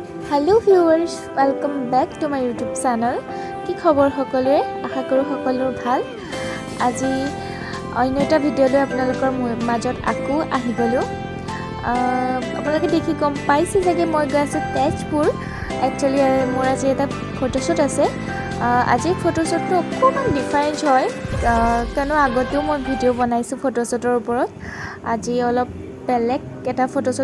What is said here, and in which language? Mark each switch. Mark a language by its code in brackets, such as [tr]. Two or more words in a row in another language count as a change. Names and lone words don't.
[en] hello viewers welcome back to my YouTube channel [as] কি খবৰ সকলোৰে আশা কৰো সকলোৰ ভাল আজি অন্য এটা ভিডিঅ' লৈ আপোনালোকৰ মাজত আকৌ আহি গলো আপোনালোকে দেখি গম পাইছে যে মই গৈ আছো তেজপুৰ একচুয়ালি মোৰ আজি এটা ফটোশ্বুট আছে আজি ফটোশ্বুটটো অকমান ডিফাৰেন্ট হয় কাৰণ আগতেও মই ভিডিঅ' বনাইছো ফটোশ্বুটৰ ওপৰত আজি অলপ বেলেগ এটা ফটোশ্বুট